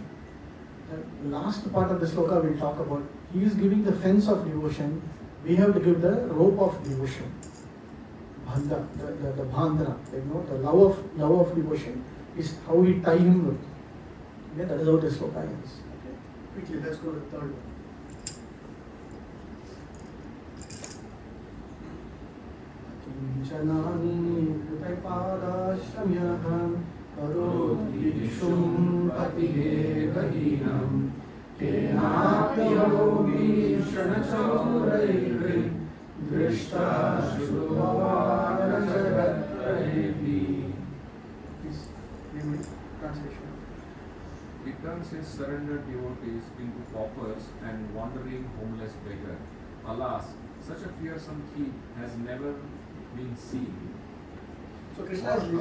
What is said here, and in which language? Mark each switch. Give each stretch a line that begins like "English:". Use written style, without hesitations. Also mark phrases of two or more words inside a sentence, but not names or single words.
English: The last part of the sloka we will talk about. He is giving the fence of devotion. We have to give the rope of devotion. Bhanda, the bhandana, the love of devotion is how we tie him with. Okay, that is how this sloka ends. Okay, quickly let's go to the third one.
Sanskrit: Kinchani Kripapadashamyaham Karoti Vishum Patigevahinam Kenapyayogi Shanacharaivi Drishta Shubhavana Jagatprahevi.
English: Please, name it. Translation. It turns his surrendered devotees into paupers and wandering homeless beggars. Alas, such a fearsome heap has never been seen So or Krishna is listening.